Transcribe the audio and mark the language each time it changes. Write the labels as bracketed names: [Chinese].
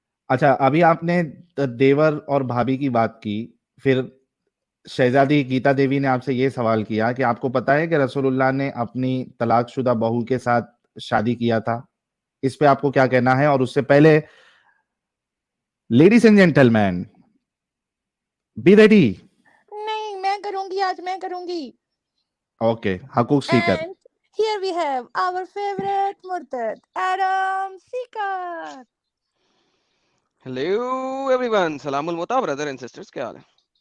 [Urdu] اچھا ابھی آپ نے دیور اور بھابھی کی بات کی, پھر شہزادی گیتا دیوی نے آپ سے یہ سوال کیا کہ آپ کو پتا ہے کہ رسول اللہ نے اپنی طلاق شدہ بہو کے ساتھ شادی کیا تھا, اس پہ آپ کو کیا کہنا ہے؟ اور اس سے پہلے [English] Ladies and gentlemen be ready. [Urdu] نہیں میں کروں گی, آج میں کروں گی. اوکے, حقوق سیکر. [English] Here we have our favorite مرتد Adam Seeker. Hello everyone, سلام المتا brothers and sisters, [Urdu] کیا حال ہے؟